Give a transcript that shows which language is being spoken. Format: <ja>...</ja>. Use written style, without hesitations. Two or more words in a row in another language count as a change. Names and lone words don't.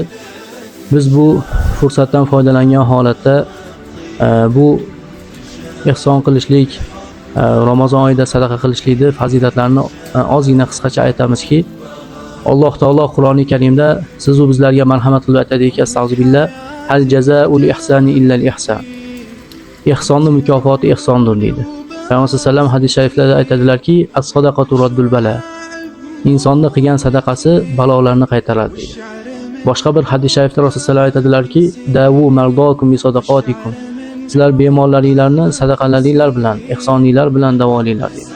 <uz>Biz bu fursatdan foydalangan holatda bu ihson qilishlik, Ramazon oyida sadaqa qilishlikni fazilatlarini ozgina qisqacha aytamizki, Alloh taolo Qur'oni Karimda siz u bizlarga marhamat qilib aytadiki, astag'firullah,</uz> <ar>هل جزاء الإحسان إلا الإحسان.</ar> <uz>Ihsonning mukofoti ihsondir deydi. Payg'ambar</uz> <ar>صلى الله عليه وسلم</ar> <uz>hadis shariflarda aytadilarki,</uz> <ar>الصدقة رد البلاء.</ar> <uz>Insonni qilgan sadaqasi balolarni qaytaradi deydi. Boshqa bir hadis sharifda Rasululloh aytadilarki,</uz> <ar>داووا مرضاكم بصدقاتكم.</ar> <uz>Sizlar bemorlaringlarni sadaqalaringlar bilan, ihsoninglar bilan davolanglar deydi.</uz>